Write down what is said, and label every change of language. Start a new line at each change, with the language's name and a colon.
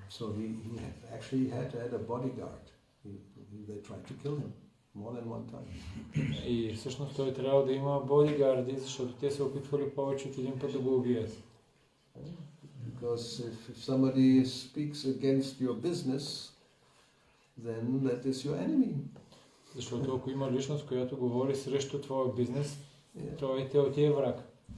English: So he actually had a bodyguard. They tried to kill him more than one time.
Bulgarian: И всъщност той трябва да има бодигарди, защото те се опитвали повече от един път да го убият.
English: Because if somebody speaks against your business, then that is your enemy.
Bulgarian: Защото ако има личност, която говори срещу твоя бизнес, той ти е враг.